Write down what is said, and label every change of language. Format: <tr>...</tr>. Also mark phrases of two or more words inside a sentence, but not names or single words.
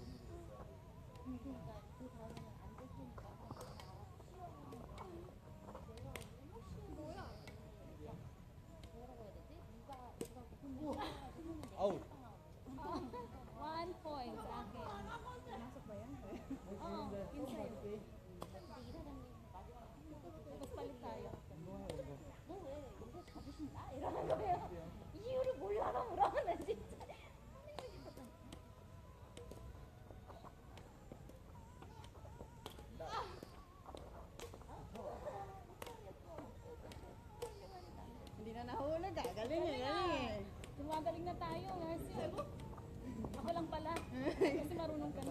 <ko>아웃.</ko> <tl>1 point sa akin. Pumasok ba yan? Oo, inside. Tapos palit tayo.</tl> <ko>이유를 몰라 나 진짜.</ko> <tl>Hindi na nahulog ah. Galing eh, galing eh. Gumagaling na tayo, Mercy. Ako lang pala. Kasi marunong ka na.</tl>